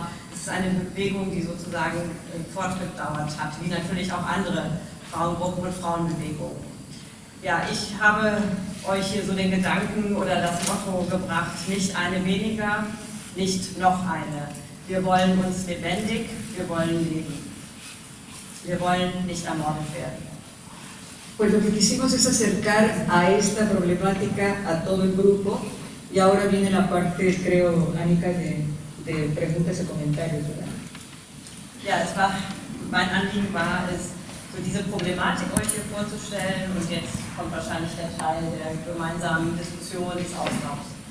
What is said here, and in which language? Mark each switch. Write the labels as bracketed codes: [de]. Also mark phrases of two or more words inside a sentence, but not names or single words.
[de] Es ist eine Bewegung, die sozusagen Fortschritt dauert hat, wie natürlich auch andere Frauengruppen und Frauenbewegungen. Ja, ich habe euch hier so den Gedanken oder das Motto gebracht, nicht eine weniger, nicht noch eine. Wir wollen uns lebendig, wir wollen leben. Wir wollen nicht ermordet werden. [es] Pues lo que quisimos es acercar a esta problemática a todo el grupo y ahora viene la parte, creo, Annika, de preguntas y comentarios, ¿verdad? [de] Ja, mein Anliegen war es, so diese Problematik euch hier vorzustellen und jetzt kommt wahrscheinlich der Teil der gemeinsamen Diskussion des Austauschs.